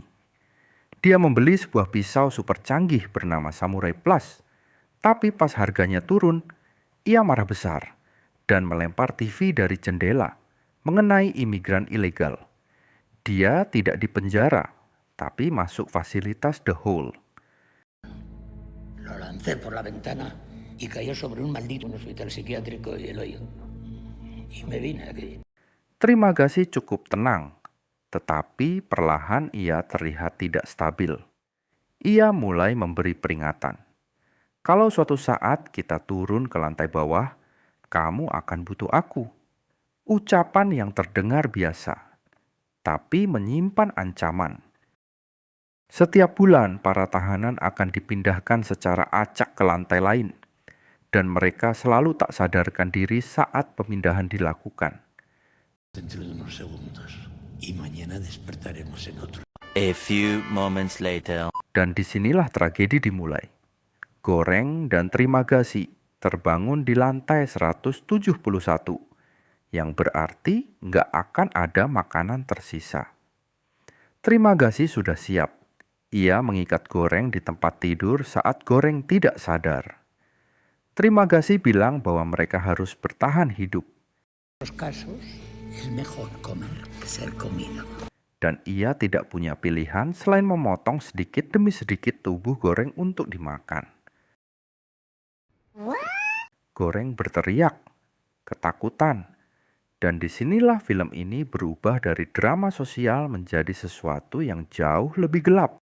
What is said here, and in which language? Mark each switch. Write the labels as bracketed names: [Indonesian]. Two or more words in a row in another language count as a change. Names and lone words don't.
[Indonesian] Dia membeli sebuah pisau super canggih bernama Samurai Plus, tapi pas harganya turun, ia marah besar dan melempar TV dari jendela mengenai imigran ilegal. Dia tidak dipenjara, tapi masuk fasilitas The Hole. [Spanish] Lo lancé por la ventana y cayó sobre un maldito hospital psiquiátrico y el hoyo. Y me vine aquí. [Indonesian] Trimagasi cukup tenang, tetapi perlahan ia terlihat tidak stabil. Ia mulai memberi peringatan. Kalau suatu saat kita turun ke lantai bawah, kamu akan butuh aku. Ucapan yang terdengar biasa, tapi menyimpan ancaman. Setiap bulan, para tahanan akan dipindahkan secara acak ke lantai lain, dan mereka selalu tak sadarkan diri saat pemindahan dilakukan. [Spanish] Dentro de unos segundos. Y mañana despertaremos en otro. [English] A few moments later. [Indonesian] Dan disinilah tragedi dimulai. Goreng dan Trimagasi terbangun di lantai 171, yang berarti nggak akan ada makanan tersisa. Trimagasi sudah siap. Ia mengikat Goreng di tempat tidur saat Goreng tidak sadar. Trimagasi bilang bahwa mereka harus bertahan hidup. [Spanish] En los casos, es mejor comer que ser comido. [Indonesian] Dan ia tidak punya pilihan selain memotong sedikit demi sedikit tubuh Goreng untuk dimakan. Goreng berteriak, ketakutan, dan disinilah film ini berubah dari drama sosial menjadi sesuatu yang jauh lebih gelap.